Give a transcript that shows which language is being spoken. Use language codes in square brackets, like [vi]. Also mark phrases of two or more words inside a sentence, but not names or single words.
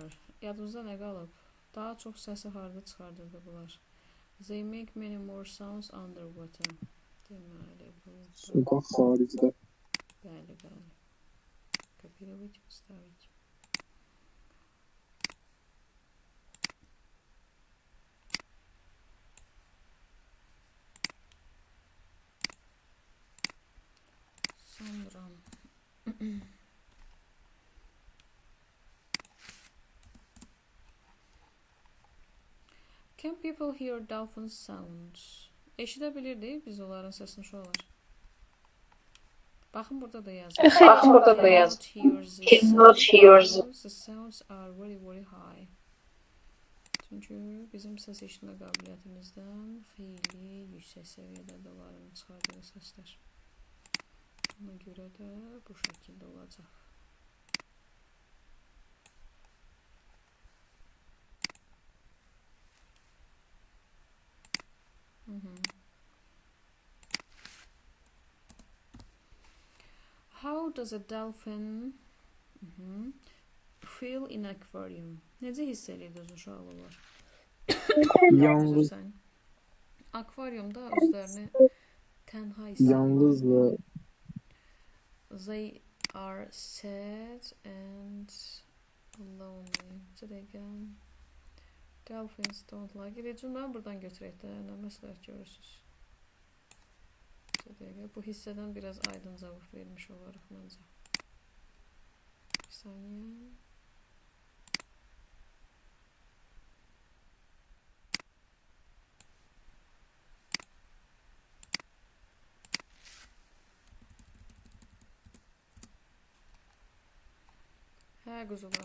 [az] Yadınızda nə qalıb? Daha çox səsi harda çıxardırdı bunlar? [en] They make many more sounds underwater. [az] Deməli, bu... Sudan xaricdə. Bəli, bəli. [ru] Kopировать, вставить. [en] Sonra Can people hear dolphin sounds? [az] Eşidə bilirdik biz onların səsini uşaqlar. Baxın, burada da yazır. [en] Cannot hear the sounds are very very high. [az] Çünki bizim səs eşitmə qabiliyyətimizdən xeyli yüksək səviyyədə onların çıxardığı səslər. Buna görə də bu şəkildə olacaq. [en] How does a dolphin feel in aquarium? [az] Necə hiss edirsiniz uşaqlar? Yalnız. Akvaryumda özlərini tənha hiss Yalnız və [en] They are sad and lonely. Dolphins don't like it. [az] Cümləni buradan götürək də. Nə məsləhət görürsünüz? Bu hissədən biraz aydın cavab vermiş olarıq məncə. Bir saniyə. Hə, quzular.